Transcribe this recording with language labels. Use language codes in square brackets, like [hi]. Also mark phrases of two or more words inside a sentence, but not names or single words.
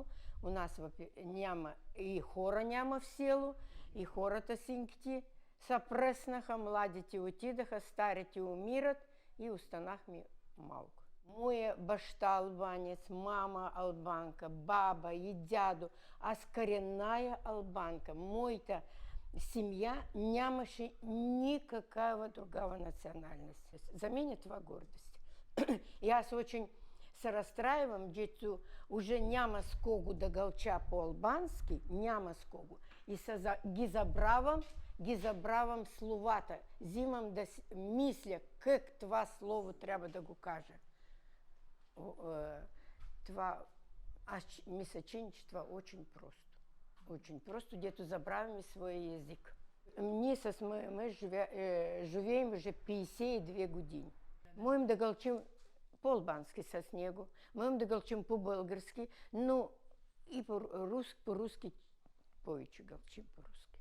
[bg] У нас няма, и хора няма в село, и хората синките се пръснаха, младите отидаха, старите умират и останахме малко. Моя баща албанец, мама албанка, баба и дядо, аз [ru] коренная албанка. [bg] Моята семья нямаше никаква [ru] другая национальность. [bg] За меня това гордост. И аз очень се разстраивам, дето уже няма с кого да гълча по-албански, няма с кого. И ги забравам словата. Взимам да мисля как това слово трябва да го кажа. Това, аз мисля, че това очень просто. Очень просто, дето забравяме своя език. Ние с моя мъж живеем уже 52 години. Можем да гълчим по-албански с него, можем да гълчим по-български, но и по-руски повече гълчим по-руски.